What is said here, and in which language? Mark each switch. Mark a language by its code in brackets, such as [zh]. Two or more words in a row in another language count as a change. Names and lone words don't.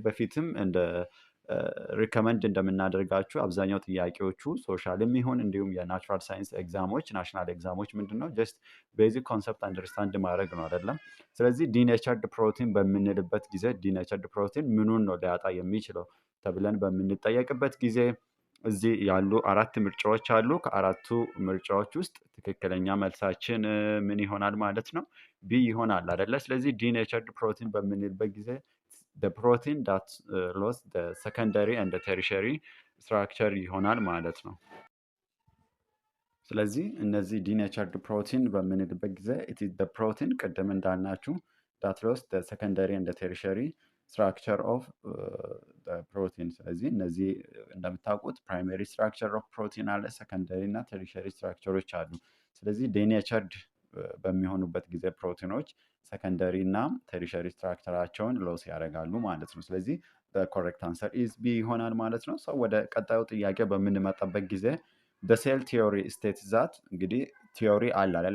[am] በፊትም እንደ ሪከመንድ እንደምናደርጋችሁ አብዛኛው ጥያቄዎቹ ሶሻልም ይሁን እንዲሁም የናቹራል ሳይንስ ኤግዛሞች ናሽናል ኤግዛሞች ምንድነው [en] just basic concept understand [am] ማድረግ ነው አይደለም። ስለዚህ ዲኔቸርድ ፕሮቲን በምንልበት ጊዜ ዲኔቸርድ ፕሮቲን ምኑን ነው ሊያጣ የሚችለው ተብለን በምንጠየቅበት ጊዜ እዚህ ያሉ አራት ምርጫዎች አሉ። ከአራቱ ምርጫዎች ውስጥ ትክክለኛ መልሳችን ምን ይሆናል ማለት ነው? ቢ ይሆናል አይደለ? ስለዚህ ዲኔቸርድ ፕሮቲን በምንልበት ጊዜ [en] the protein that lost the secondary and the tertiary structure [am] ይሆናል ማለት ነው። ስለዚህ እነዚህ ዲኔቸርድ ፕሮቲን በምንልበት ጊዜ [en] it is the protein [am] ቅድም እንዳልናችሁ [en] that lost the secondary and the tertiary structure of the protein። [am] ስለዚህ እነዚህ እንደምታውቁት [en] primary structure of protein [am] አለ፣ ሰከንደሪ እና ቴሪሸሪ ስትራክቸሮች አሉ። ስለዚህ ዲኔቸርድ በሚሆኑበት ጊዜ ፕሮቲኖች ሰከንደሪ እና ቴሪሸሪ ስትራክቸራቸውን ሎስ ያደርጋሉ ማለት ነው። ስለዚህ [en] correct answer is B [am] ይሆናል ማለት ነው። ሰው ወደ ቀጣዩ ጥያቄ በምንመጣበት ጊዜ በሴል ቲዮሪ [en] state that [am] እንግዲህ ቲዮሪ አለ አይደል?